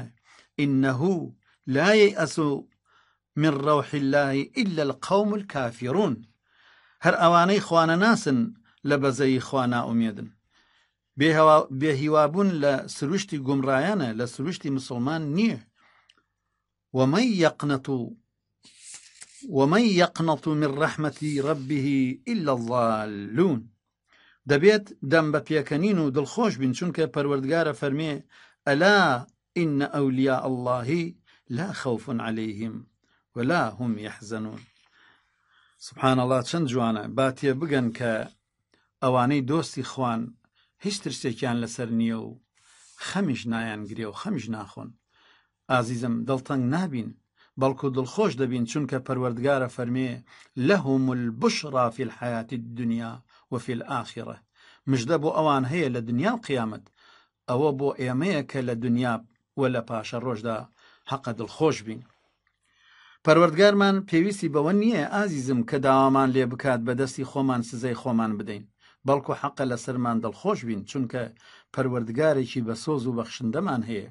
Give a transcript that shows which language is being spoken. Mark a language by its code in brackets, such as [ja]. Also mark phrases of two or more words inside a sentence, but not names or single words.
[ar] ئینەه لا یەیئەس من ڕەوحی الله ئیلا القەوم الکافرون. [ckb] هەر ئەوانەی خوانە ناسن لە بەزەی خوا نائومێدن. بێهیوابوون لە سروشتی گومڕایانە، لە سروشتی مسلمان نییە. [ar] ومن يقنط من رحمة ربه إلا الضالون. [ckb] دەبێت دەم بە پێکەنین و دڵخۆش بین، چونکە پەروەردگارە فەرمێ [ar] ئەلا ئین ئەولیاء الله لا خوف عليهم ولا هم يحزنون. سبحان الله [ckb] چەند جوانە. با تێ بگەن کە ئەوانەی دۆستی خوان هیچ ترسێکیان لەسەر نییە و خەمیش نایانگرێ و خەمیش ناخۆن. ئازیزم دڵتەنگ نابین بەڵکو دڵخۆش دەبین چونکە پەروەردگارە فەرمێ [ar] لەهم البشرا في الحياة الدنيا وفي الآخرة. [ckb] مژدە بۆ ئەوان هەیە لە دنیا و قیامەت. ئەوە بۆ ئێمەیە کە لە دنیا و لە پاشە ڕۆژدا حەقە دڵخۆش بین. پەروەردگارمان پێویستی بەوە نییە ئازیزم کە داوامان لێ بکات بەدەستی خۆمان سزەی خۆمان بدەین، بەڵکو حەقە لەسەرمان دڵخۆش بین چونکە پەروەردگارێکی بەسۆز و بەخشندەمان هەیە.